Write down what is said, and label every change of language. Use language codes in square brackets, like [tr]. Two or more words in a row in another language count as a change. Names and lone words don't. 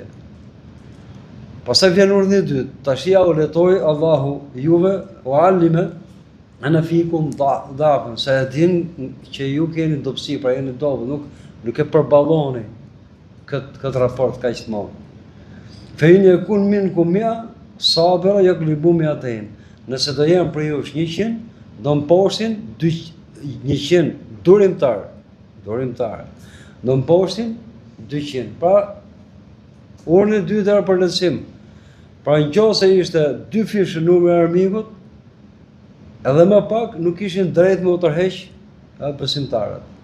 [sq] Pastaj vjen urdhni i dytë. Tashi ja u lehtoi Allahu juve [ar] وعلم أن فيكم ضعفا, [sq] se e din që ju keni dobësi, pra jeni dobë, nuk e përballoni këtë raport kaq të madh. [ar] فإن يكن منكم مائة صابرة يغلبوا مائتين. [sq] Nëse do jenë për jush 100, do mposhtin 100 durimtar. Do mposhtin 200. Pra urdhni i dytë era për lehtësim. Pra nëse ishte 2 fish numri i armikut, edhe më pak nuk kishin drejt me u tërheq besimtarët.